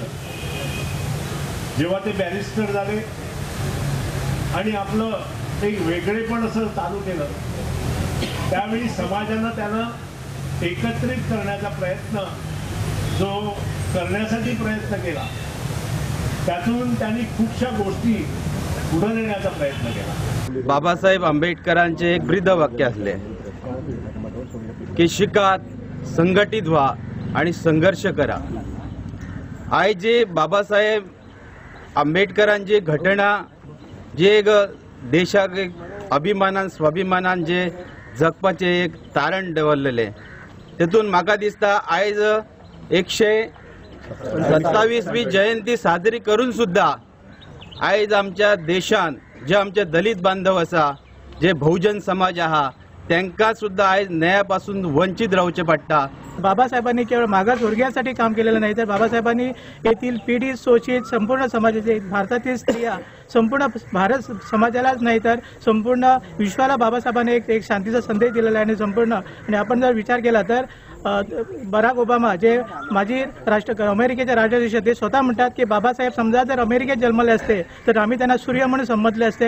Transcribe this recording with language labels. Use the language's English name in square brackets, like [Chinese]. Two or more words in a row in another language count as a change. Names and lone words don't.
[Marathi] जेव्हा ते बॅरिस्टर झाले आणि आपलं एक वेगळेपण असं चालू केलं, त्यावेळी समाजानं त्यानं एकत्रित करण्याचा प्रयत्न जो करण्यासाठी प्रयत्न केला, त्यातून त्यांनी खूपशा गोष्टी पुढे नेण्याचा प्रयत्न केला। बाबासाहेब आंबेडकरांचे एक ब्रीद वाक्य असले की शिकात, संघटित व्हा आणि संघर्ष करा। [Konkani] आज जे बाबासाहेब आंबेडकरांची घटना जे एक देशाक एक अभिमानान स्वाभिमानान जे जगपाचे एक तारण दवरलेले, तेतून म्हाका दिसता आयज 127वी जयंती साजरी करून सुद्धा आयज आमच्या देशान जे आमचे दलित बांधव आसा, जे बहुजन समाज आहा, त्यांका सुद्धा आयज न्यायापासून वंचित रावचे पडटा। [Marathi] बाबासाहेबांनी केवळ मागासवर्गीयांसाठी काम केलेलं नाही, तर बाबासाहेबांनी येथील पीडित शोषित संपूर्ण समाजाचे, भारतातील स्त्रिया, संपूर्ण भारत समाजालाच नाही तर संपूर्ण विश्वाला बाबासाहेबांनी एक शांतीचा संदेश दिलेला आहे. आणि संपूर्ण आणि आपण जर विचार केला तर बराक ओबामा जे माजी अमेरिकेचे राष्ट्राध्यक्ष, ते स्वतः म्हणतात की बाबासाहेब समजा जर अमेरिकेत जन्मले असते तर आम्ही त्यांना सूर्य म्हणून संबोधले असते.